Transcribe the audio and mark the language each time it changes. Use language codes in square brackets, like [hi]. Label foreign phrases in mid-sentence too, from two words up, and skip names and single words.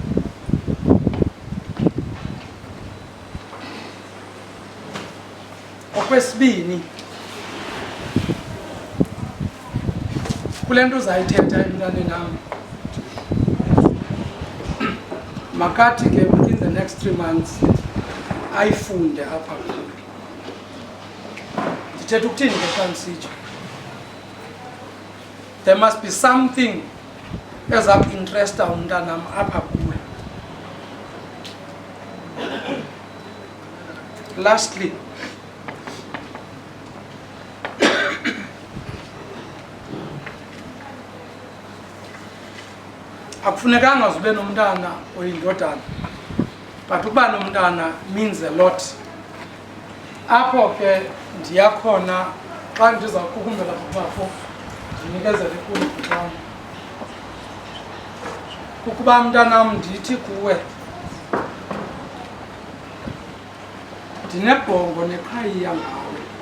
[xh] Okwesibini, kule nto uzayithetha emntaneni nam, makathi ke [en] within the next 3 months [xh] ayifunde apha. Ndithetha ukuthini ke xa ndisitsho? [en] There must be something [xh] eza kuinteresta umntanam apha kuwe. Lastly, akufunekanga uzube nomntana oyindodana, but ukuba nomntana [en] means a lot. [xh] Apho ke ndiyakhona xa ndizawuqukumbela kubafo ndinikezele kuwe kwam. Kukuba mntanam ndithi kuwe ndinebhongo neqhayiya ngawe.